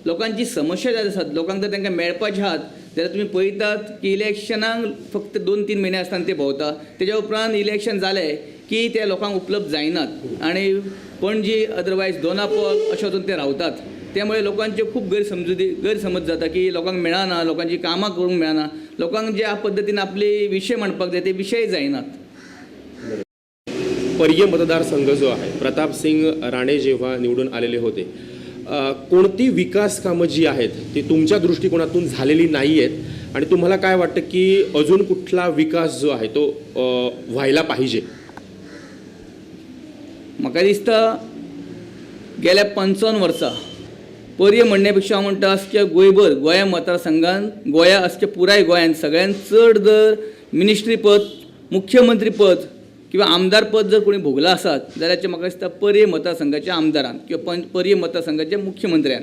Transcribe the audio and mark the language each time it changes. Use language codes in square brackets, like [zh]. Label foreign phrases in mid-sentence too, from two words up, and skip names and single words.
[kok] लोकांची समस्या जाय आसात, लोकांक जर तांकां मेळपाचे आहात जाल्यार तुमी पळयतात की इलेक्शनाक फक्त 2-3 म्हयने आसतना ते भोंवता, तेज्या उपरांत इलेक्शन जालें की ते लोकांक उपलब्ध जायनात आनी पणजी अदरवायज दोनापोल अशें वचून ते रावतात। त्यामुळे लोकांचे खूप गैरसमज जाता की लोकांक मेळना, लोकांची कामां करूंक मेळना, लोकांक ज्या पद्दतीन आपले विशय मांडपाक जाय ते विशय जायनात। [mr] परिये मतदारसंघ जो आहे, प्रतापसिंग राणे जेव्हा निवडून आलेले होते, कोणती विकास कामं जी आहेत ती तुमच्या दृष्टिकोनातून झालेली नाही आहेत आणि तुम्हाला काय वाटतं की अजून कुठला विकास जो आहे तो व्हायला पाहिजे? [kok] म्हाका दिसता गेल्या 55 वर्सां परिये म्हणण्यापेक्षा हांव म्हणटा अख्ख्या गोंयभर गोंया मतदारसंघान गोंया अख्ख्या पुराय गोंयांत सगळ्यात चड जर मिनिस्ट्री पद, मुख्यमंत्री पद किंवा आमदार पद जर कोणी भोगला आसात जाल्यार म्हाका दिसता परिये मतदारसंघाच्या आमदारान किंवा परिये मतदारसंघाच्या मुख्यमंत्र्यान।